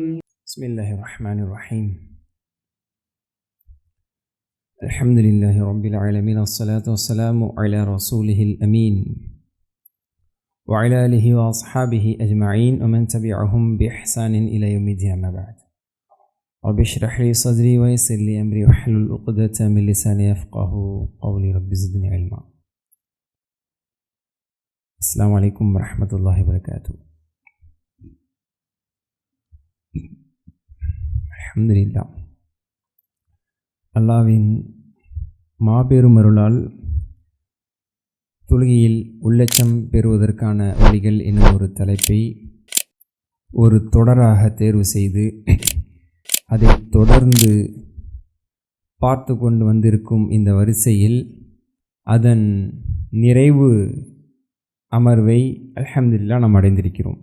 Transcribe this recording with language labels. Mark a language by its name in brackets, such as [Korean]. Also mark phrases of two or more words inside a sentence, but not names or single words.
[Arabic] بسم الله الرحمن الرحيم الحمد لله رب العالمين الصلاة والسلام على رسوله الأمين وعلى آله وأصحابه أجمعين ومن تبعهم بإحسان إلى يوم الدين أما بعد رب اشرح لي صدري ويسر لي أمري واحلل عقدة من لساني يفقهوا قولي رب زدني علما. السلام عليكم ورحمة الله وبركاته. [Tamil] அல்ஹம்துலில்லாஹ். அல்லாஹ்வின் மாபெரும் அருளால் தொழுகையில் உள்ளச்சம் பெறுவதற்கான வழிகள் என்னும் ஒரு தலைப்பை ஒரு தொடராக தேர்வு செய்து அதை தொடர்ந்து பார்த்து கொண்டு வந்திருக்கும் இந்த வரிசையில் அதன் நிறைவு அமர்வை அல்ஹம்துலில்லாஹ் நாம் அடைந்திருக்கிறோம்.